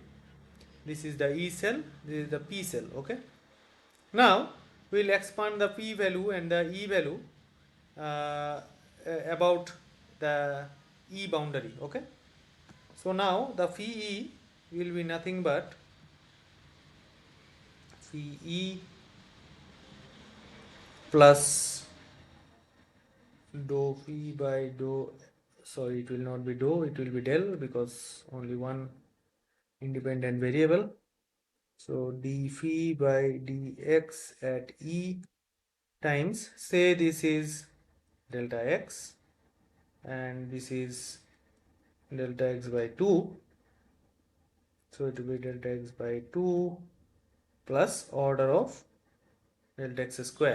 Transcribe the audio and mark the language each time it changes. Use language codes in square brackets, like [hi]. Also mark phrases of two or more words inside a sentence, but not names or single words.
[en] This is the E cell, this is the P cell. Okay. Now we'll expand the P value and the E value uh, about the E boundary. Okay. So now the phi E will be nothing but phi E plus dou phi by dou, sorry, it will not be dou, it will be del because only one independent variable. So d phi by dx at E times, say this is delta x and this is delta x by 2, so it will be delta x by 2 plus order of delta x square.